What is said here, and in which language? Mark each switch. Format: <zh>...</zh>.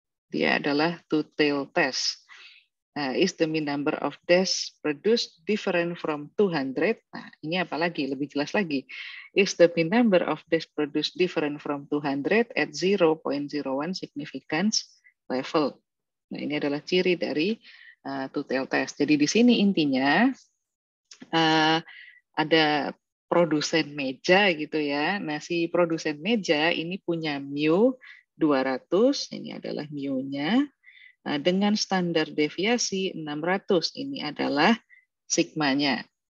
<id>Dia adalah two tail test.</id> <en>Is the mean number of desks produced different from 200?</en> <id>Nah, ini apalagi lebih jelas lagi.</id> <en>Is the mean number of desks produced different from 200 at 0.01 significance level?</en> <id>Nah, ini adalah ciri dari two tail test. Jadi di sini intinya ada produsen meja gitu ya. Nah, si produsen meja ini punya mu 200, ini adalah mu-nya. Nah, dengan standar deviasi 600, ini adalah sigmanya.</id>